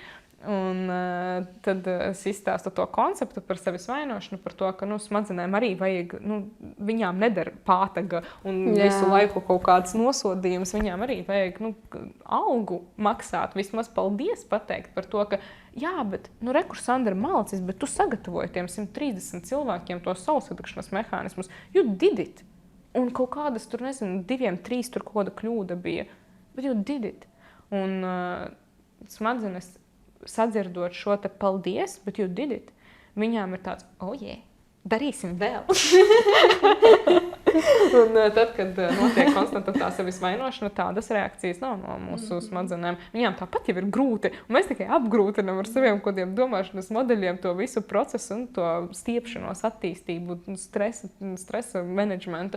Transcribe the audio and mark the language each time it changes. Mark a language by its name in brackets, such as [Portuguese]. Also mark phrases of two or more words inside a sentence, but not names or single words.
[Latvian] Un tad es izstāstu to konceptu par sevis vainošanu, par to, ka smadzenēm arī vajag, viņām neder pātaga un visu laiku kaut kāds nosodījums, viņām arī vajag algu maksāt, vismaz paldies pateikt par to, ka jā, bet, rekur Sandra malacis, bet tu sagatavoji tiem 130 cilvēkiem to saulesvedukšanas mehānismus, [English] you did it. [Latvian] Un kaut kādas tur, 2, 3 tur kaut kāda kļūda bija, bet [English] you did it. [Latvian] Un smadzenes sadzirdot šo te paldies, bet [English] you did it, [Latvian] viņām ir tāds, darīsim vēl. Un tad, kad notiek konstanta tā sevis vainošana, tādas reakcijas nav no mūsu smadzenēm. Viņām tāpat jau ir grūti, un mēs tikai apgrūtinam ar saviem kodiem domāšanas modeļiem to visu procesu un to stiepšanos, attīstību, stresa menedžmentu.